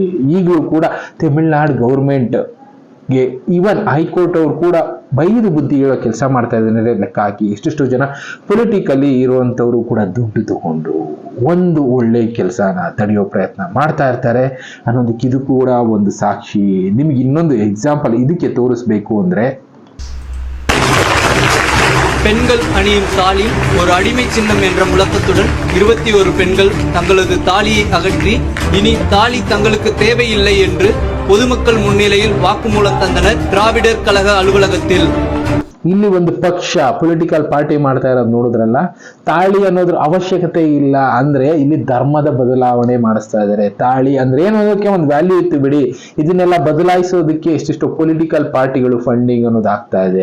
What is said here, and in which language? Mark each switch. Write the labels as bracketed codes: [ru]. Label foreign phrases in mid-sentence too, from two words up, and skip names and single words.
[kn] ಈಗಲೂ ಕೂಡ ತಮಿಳುನಾಡು ಗೌರ್ಮೆಂಟ್ ಗೆ [en] even high court [kn] ಅವರು ಕೂಡ ಬೈದು ಬುದ್ಧಿ ಹೇಳೋ ಕೆಲಸ ಮಾಡ್ತಾ ಇದ್ದಾರೆ ಲೆಕ್ಕ ಹಾಕಿ. ಎಷ್ಟೆಷ್ಟು ಜನ ಪೊಲಿಟಿಕಲಿ ಇರುವಂತವ್ರು ಕೂಡ ದುಡ್ಡು ತಗೊಂಡು ಒಂದು ಒಳ್ಳೆ ಕೆಲಸನ ತಡೆಯೋ ಪ್ರಯತ್ನ ಮಾಡ್ತಾ ಇರ್ತಾರೆ ಅನ್ನೋದಕ್ಕೆ ಇದು ಕೂಡ ಒಂದು ಸಾಕ್ಷಿ. ನಿಮ್ಗೆ ಇನ್ನೊಂದು எக்ஸாம்பிள் ಇದಕ್ಕೆ ತೋರಿಸ್ಬೇಕು ಅಂದ್ರೆ, [ta] பெண்கள் அணியும் தாலி ஒரு அடிமை சின்னம் என்ற முழக்கத்துடன் 21 பெண்கள் தங்களது தாலியை அகற்றி இனி தாலி தங்களுக்கு தேவையில்லை என்று பொதுமக்கள் முன்னிலையில் வாக்குமூலம் தந்தனர் திராவிடர் கழக அலுவலகத்தில். [kn] ಇಲ್ಲಿ ಒಂದು ಪಕ್ಷ [en] political party [kn] ಮಾಡ್ತಾ ಇರೋದು ನೋಡಿದ್ರಲ್ಲ, ತಾಳಿ ಅನ್ನೋದ್ರ ಅವಶ್ಯಕತೆ ಇಲ್ಲ ಅಂದ್ರೆ ಇಲ್ಲಿ ಧರ್ಮದ ಬದಲಾವಣೆ ಮಾಡಿಸ್ತಾ ಇದ್ದಾರೆ. ತಾಳಿ ಅಂದ್ರೆ ಏನೋದಕ್ಕೆ ಒಂದು ವ್ಯಾಲ್ಯೂ ಇತ್ತು ಬಿಡಿ, ಇದನ್ನೆಲ್ಲ ಬದಲಾಯಿಸೋದಕ್ಕೆ ಎಷ್ಟೆಷ್ಟು [en] political parties [kn] ಫಂಡಿಂಗ್ ಅನ್ನೋದು ಆಗ್ತಾ ಇದೆ.